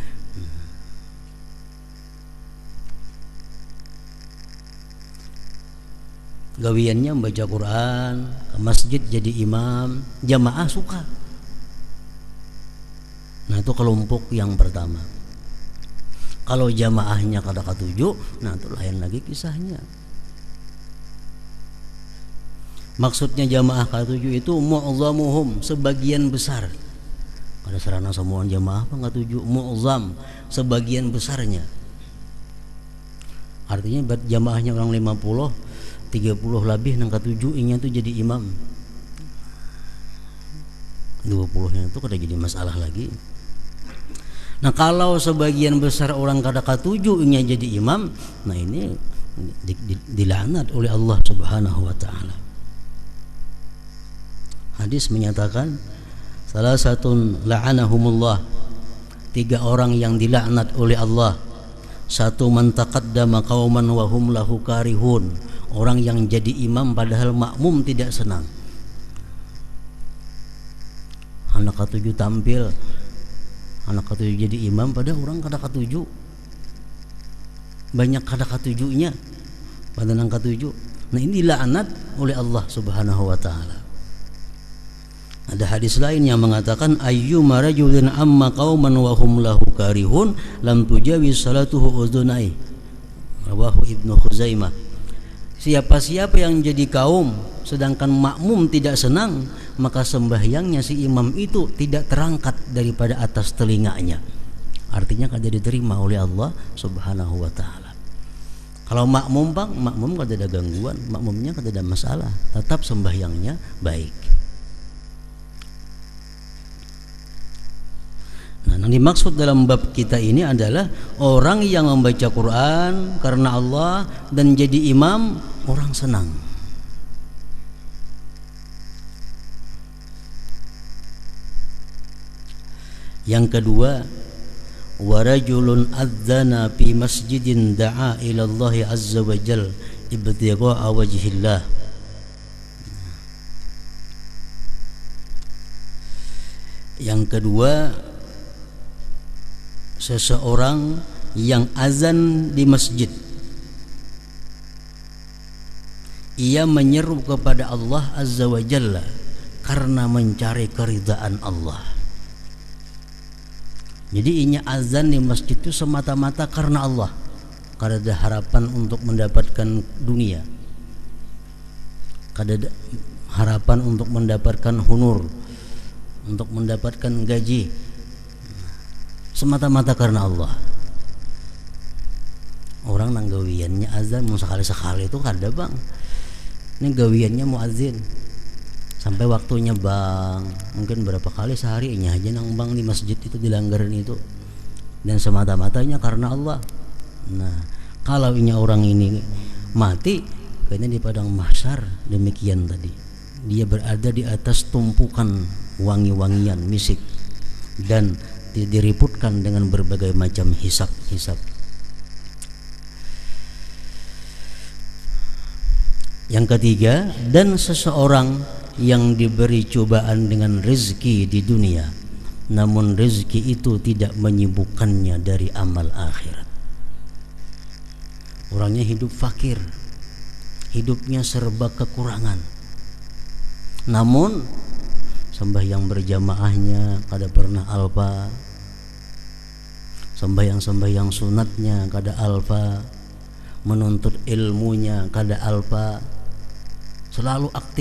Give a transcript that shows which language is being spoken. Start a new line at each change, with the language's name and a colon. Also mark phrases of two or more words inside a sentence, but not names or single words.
Indonesian: Gawiannya membaca Quran, ke masjid jadi imam, jamaah suka. Nah, itu kelompok yang pertama. Kalau jamaahnya
Banjar: kada katuju,
Indonesian: nah itu lain lagi kisahnya. Maksudnya jamaah ke-7 itu mu'zamuhum, sebagian besar. Pada sarana semua jamaah apa ke-7? Mu'zam, sebagian besarnya. Artinya jamaahnya orang 50, 30 lebih nang ke-7 nya itu jadi imam. 20-nya itu kada jadi masalah lagi. Nah, kalau sebagian besar orang kada ke-7 nya jadi imam, nah ini dilaknat oleh Allah
Arabic: سبحانه وتعالى.
Indonesian: Hadis menyatakan salah satu la'anahumullah, 3 orang yang dilaknat oleh Allah. Satu,
Arabic: من تقدم قوما وهم له كارهون,
Indonesian: orang yang jadi imam padahal makmum tidak senang. Anak ke-7 tampil, anak ke-7 jadi imam pada orang kada ke-7, banyak kada ke-7 nya pada nang ke-7. Nah, ini laknat oleh Allah
Arabic: سبحانه وتعالى.
Indonesian: Ada hadis lain yang mengatakan
Arabic: أيما رجل أم قوما وهم له كارهون لم تجاوز صلاته أذنيه. رواه ابن خزيمة.
Indonesian: Siapa-siapa yang jadi kaum sedangkan makmum tidak senang, maka sembahyangnya si imam itu tidak terangkat daripada atas telinganya. Artinya kada diterima oleh Allah
Arabic: سبحانه وتعالى.
Indonesian: Kalau makmum bang, makmum
Banjar: kada ada gangguan,
Indonesian: makmumnya
Banjar: kada ada masalah,
Indonesian: tetap sembahyangnya baik. Nah, yang dimaksud dalam bab kita ini adalah orang yang membaca Quran karena Allah dan jadi imam, orang senang. Yang kedua,
Arabic: ورجل أذن في مسجد دعا إلى الله عز وجل ابتغاء وجه الله.
Indonesian: Yang kedua, seseorang yang azan di masjid, ia menyeru kepada Allah
Arabic: عز وجل
Indonesian: karena mencari keridhaan Allah. Jadi inya azan di masjid itu semata-mata karena Allah,
Banjar: kada ada harapan
Indonesian: untuk mendapatkan dunia,
Banjar: kada ada harapan
Indonesian: untuk mendapatkan honor, untuk mendapatkan gaji, semata-mata karena Allah. Orang nang gawiannya azan mau sekali-sekali itu
Banjar: kada bang.
Indonesian: Ini gawiannya muazin sampai waktunya bang, mungkin berapa kali sehari nya aja nang bang di masjid itu dilanggaran itu, dan semata-matanya karena Allah. Nah, kalau ini orang ini mati kayaknya di padang mahsyar demikian tadi, dia berada di atas tumpukan wangi-wangian misik dan diriputkan dengan berbagai macam hisab-hisab. Yang ketiga, dan seseorang yang diberi cobaan dengan rezeki di dunia, namun rezeki itu tidak menyibukkannya dari amal akhirat. Orangnya hidup fakir, hidupnya serba kekurangan, namun sembahyang berjamaahnya kada pernah alpa, sembahyang sunatnya kada alpa, menuntut ilmunya kada alpa, selalu aktif.